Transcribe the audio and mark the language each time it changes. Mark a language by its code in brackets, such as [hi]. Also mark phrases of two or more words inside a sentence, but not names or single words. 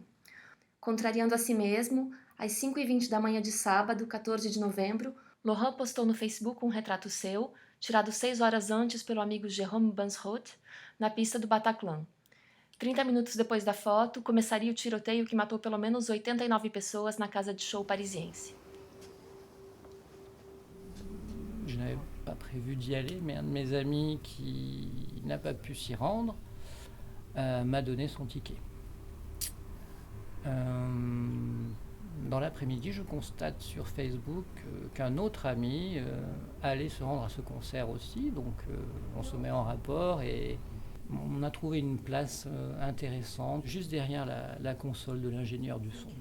[pt] Contrariando a si mesmo, às 5h20 da manhã de sábado, 14 de novembro, Laurent postou no Facebook um retrato seu, tirado 6 horas antes pelo amigo Jérôme Bansroth, na pista do Bataclan. 30 minutos depois da foto, começaria o tiroteio que matou pelo menos 89 pessoas na casa de show parisiense. [fr] Je n'avais pas prévu d'y aller, mais un de mes amis qui n'a pas pu s'y rendre m'a donné son ticket. Dans l'après-midi, je constate sur Facebook qu'un autre ami allait se rendre à ce concert aussi, donc on se met en rapport et on a trouvé une place intéressante juste derrière la console de l'ingénieur du son.